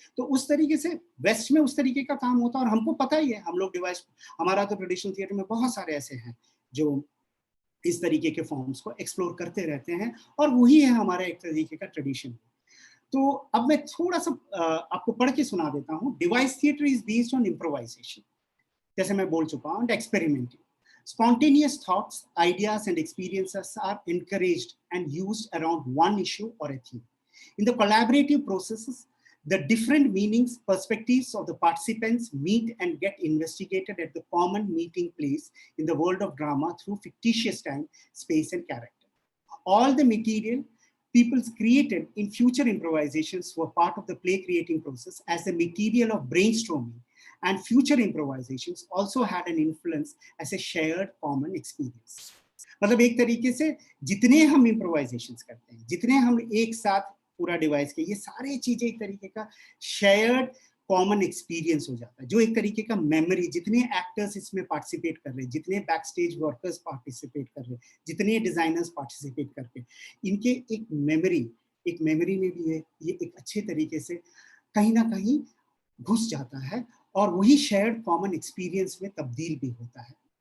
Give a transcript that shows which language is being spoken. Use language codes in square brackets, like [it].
[hi] तो उस तरीके से वेस्ट में उस तरीके का काम होता है और हमको पता ही है, हम लोग डिवाइस, हमारा तो ट्रेडिशनल थिएटर में बहुत सारे ऐसे हैं जो इस तरीके के फॉर्म्स को एक्सप्लोर करते रहते हैं और वही है हमारा एक तरीके का ट्रेडिशन। तो अब मैं थोड़ा सा आपको पढ़ के सुना देता हूँ। [en] devised theatre is based on improvisation, [hi] जैसे मैं बोल चुका हूँ, [en] and experimenting. Spontaneous thoughts, ideas, and experiences are encouraged and used around one issue or a theme. In the collaborative processes, the different meanings, perspectives of the participants meet and get investigated at the common meeting place in the world of drama through fictitious time, space, and character. All the material people created in future improvisations were part of the play creating process as the material of brainstorming, and future improvisations also had an influence as a shared common experience. [hi] मतलब एक तरीके से जितने हम improvisations करते हैं, जितने हम एक साथ पूरा डिवाइस के, ये सारे चीजें एक तरीके का शेयर्ड कॉमन एक्सपीरियंस हो जाता है, जो एक तरीके का मेमोरी, जितने एक्टर्स इसमें पार्टिसिपेट कर रहे हैं, जितने बैक स्टेज वर्कर्स पार्टिसिपेट कर रहे हैं, जितने डिजाइनर्स पार्टिसिपेट करके, इनके एक मेमोरी में भी ये एक अच्छे तरीके से कहीं ना कहीं घुस जाता है और वही शेयर्ड कॉमन एक्सपीरियंस में तब्दील भी होता है।